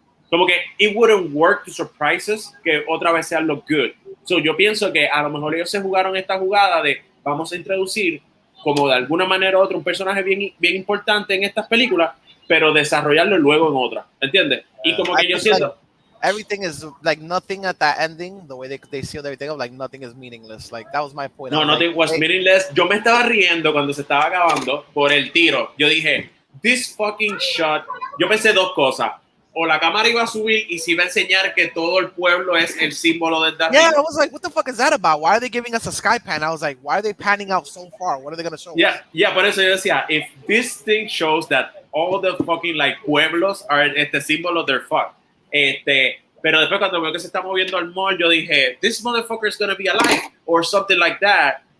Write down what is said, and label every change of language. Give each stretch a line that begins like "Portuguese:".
Spanish: Como que
English: it wouldn't work to surprise us
Spanish: que otra vez sean los good. So, yo pienso que a lo mejor ellos se jugaron esta jugada de vamos a introducir como de alguna manera u otra un personaje bien importante en estas películas, pero desarrollarlo luego en otra, ¿entiendes? Y como que yo siento...
English: everything is like nothing at that ending. The way they sealed everything up, like nothing is meaningless. Like that was my point. No, nothing was meaningless.
Spanish: Yo me estaba riendo cuando se estaba acabando por el tiro. Yo dije,
English: this fucking shot.
Spanish: Yo pensé dos cosas. O la cámara iba a subir y se iba a enseñar que todo el pueblo es el símbolo del Dark.
English: Yeah, I was like, what the fuck is that about? Why are they giving us a sky pan? I was like, why are they panning out so far? What are they gonna show? Yeah,
Spanish: por eso yo decía,
English: if this thing shows that all the fucking like pueblos are
Spanish: este símbolo,
English: they're fucked.
Spanish: Pero después cuando veo que se está moviendo al mall, yo dije,
English: this motherfucker is gonna be alive or something like that.